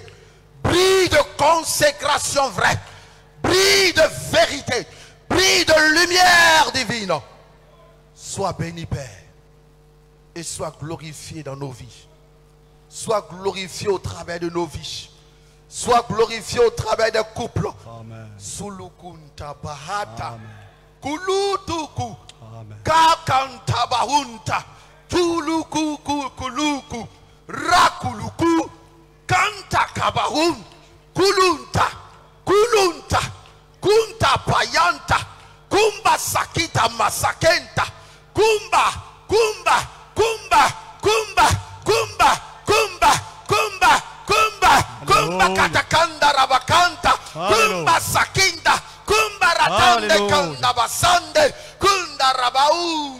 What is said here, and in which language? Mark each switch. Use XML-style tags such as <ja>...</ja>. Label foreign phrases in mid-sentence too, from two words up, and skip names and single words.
<fr>Brille de consécration vraie. Brille de vérité. Brille de lumière divine. Sois béni, Père. Et sois glorifié dans nos vies. Sois glorifié au travers de nos vies. Sois glorifié au travers des couples. Amen. Sulukunta bahata. Kulutuku. Amen. Kakanta bahunta. Tuluku kuluku. Rakuluku. Kanta kabahun. Kulunta. Kulunta. Kunta payanta. Kumba sakita masakenta. Kumba. Kumba. Kumba. Kumba. Kumba. Kumba. Kumba. Kumba. Kumba katakanda rabakanta. Kumba sakinda. Kumba ratande kanda basande. Kunda rabaou.</fr>